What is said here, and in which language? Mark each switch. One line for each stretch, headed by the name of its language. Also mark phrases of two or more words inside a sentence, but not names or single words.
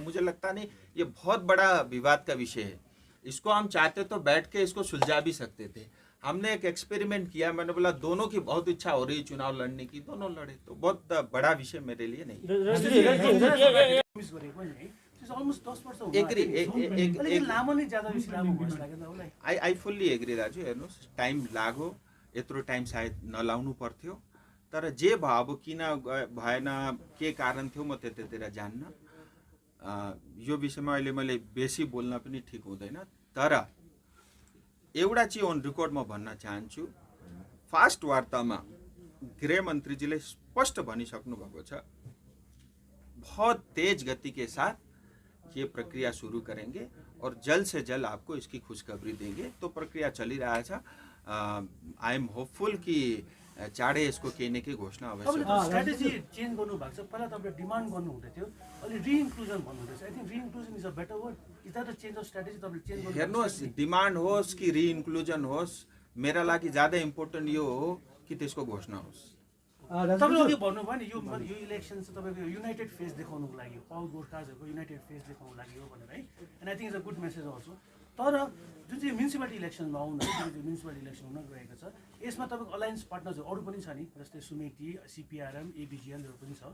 Hindi: मुझे लगता नहीं ये बहुत बड़ा विवाद का विषय है। इसको हम चाहते तो बैठ के इसको सुलझा भी सकते थे। हमने एक एक्सपेरिमेंट किया, मैंने बोला दोनों की बहुत इच्छा हो रही चुनाव लड़ने की, दोनों लड़े, तो बहुत बड़ा विषय मेरे लिए नहीं।
English: I fully agree Raju.
Nepali: हेर्नुहोस्, टाइम लाग्यो, यत्रो टाइम सायद नलाउनु पर्थ्यो, तर जे भयो, अब किन भएन, के कारण थियो, म त्यतातिर जान्न। यो विषयमा अहिले मैले बेसी बोल्न पनि ठिक हुँदैन। तर एउटा चाहिँ
English: on record
Nepali: म भन्न चाहन्छु, फास्ट वार्तामा गृह मन्त्रीजीले स्पष्ट भनिसक्नु भएको छ,
Hindi: बहुत तेज गति के साथ ये प्रक्रिया शुरू करेंगे और जल्द से जल्द आपको इसकी खुशखबरी देंगे।
Nepali: तो प्रक्रिया चली रहा छ।
English: I am hopeful
Nepali: कि चाँडै यसको केही न केही घोषणा अवश्य तपाईँले
English: strategy change
Nepali: गर्नुभएको छ। पहिला तपाईँले डिमान्ड गर्नु हुँदै थियो, अहिले रिइन्क्लुजन भन्नुहुँदैछ।
English: I think reinclusion is a better word. Is that a change of strategy
Nepali: तपाईँले चेन्ज गर्नु? हेर्नुहोस्, डिमान्ड होस् कि रिइन्क्लुजन होस्, मेरा लागि ज्यादा इम्पोर्टेन्ट यो हो कि त्यसको घोषणा होस्। तपाईँले अघि भन्नुभयो नि यो इलेक्सन चाहिँ तपाईँको
English: united face
Nepali: देखाउनुको लागि, अल गोर्खाजहरूको
English: united face
Nepali: देखाउनुको लागि हो भनेर, है।
English: And I think is a good message also.
Nepali: तर जुन चाहिँ म्युनिसिपालिटी इलेक्सनमा आउनु जुन चाहिँ
English: municipality election
Nepali: हुन गएको छ, यसमा तपाईँको
English: alliance partners
Nepali: अरू पनि छ नि, जस्तै सुमेटी, सिपिआरएम, एबिजिएलहरू पनि छ।